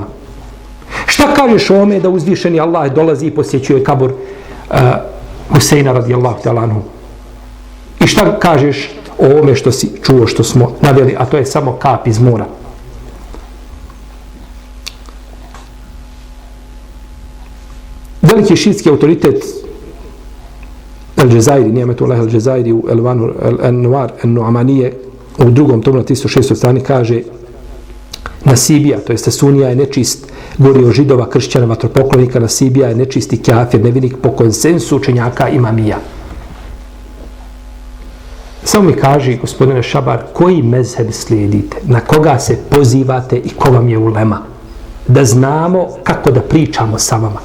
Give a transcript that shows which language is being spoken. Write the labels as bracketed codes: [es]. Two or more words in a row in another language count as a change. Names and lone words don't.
[bs] Šta kažeš o ome da uzvišeni Allah dolazi i posjećuje kabur Huseina [ar] رضي الله تعالى عنه? [bs] I šta kažeš o ome što si čuo, što smo naveli, a to je samo kap iz mora? Veliki šiitski autoritet Al-Jazairi, Ni'metullah Al-Jazairi u Al-Anwar Al-Nu'amanije u drugom tomu na 306. strani kaže: Nasibija, to jest Sunija, je nečist, govori o Židova, kršćana, vatropoklonika. Nasibija je nečisti kafir, nevinik po konsensu učenjaka imamija. Samo mi kaži, gospodine Šabar, koji mezheb slijedite, na koga se pozivate i ko vam je ulema, da znamo kako da pričamo sa vama.